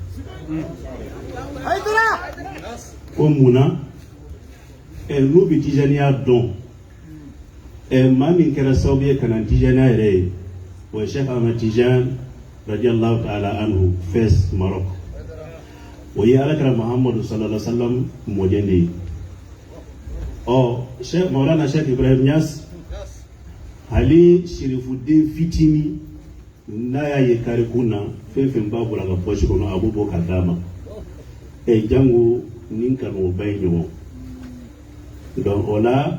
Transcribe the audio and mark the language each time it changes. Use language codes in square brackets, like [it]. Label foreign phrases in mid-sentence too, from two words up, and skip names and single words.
[bm] ko munna n'u bi tijaniya dɔn maa min kɛra sababu ye ka na tijaniya yɛrɛ ye o ye Cheikh Ahmad Tijan [ar] رضي الله تعالى عنه [bm] Fès Maroc o ye alakira Muhammadu [ar] صلى الله عليه وسلم [bm] mɔden de ye Cheikh Maulana Cheikh Ibrahim Niass hali shirifuden fitini n'a y'a ye karikun na fɛn fɛn b'a bolo a ka poche kɔnɔ a b'o bɔ ka d'a ma jango ni karamɔgɔba ye ɲɔgɔn donc o la